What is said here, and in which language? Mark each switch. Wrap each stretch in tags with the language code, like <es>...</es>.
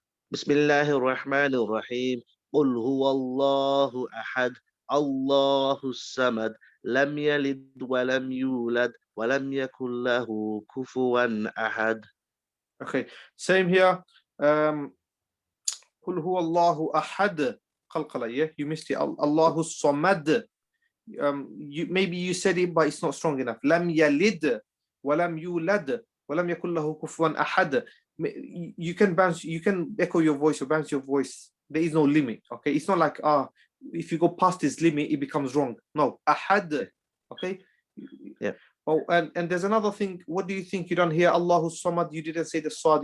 <ar>بسم الله الرحمن الرحيم قل هو الله أحد الله الصمد لم يلد ولم يولد ولم يكن له كفوا أحد.</ar> <en>Okay, same here.</en> <ar>قل هو الله أحد qalqala.</ar> <en>Yeah, you missed it.</en> <ar>Allahu samad.</ar> <en>Maybe you said it, but it's not strong enough.</en> <ar>لم يلد ولم يولد ولم يكن له كفوا أحد.</ar> <en>You can bounce, you can echo your voice or bounce your voice. There is no limit. Okay, it's not like if you go past this limit, it becomes wrong. No, ahad. Okay. Yeah. Oh, and there's another thing. What do you think you done here?</en> <ar>Allahu samad.</ar> <en>You didn't say the sad.</en>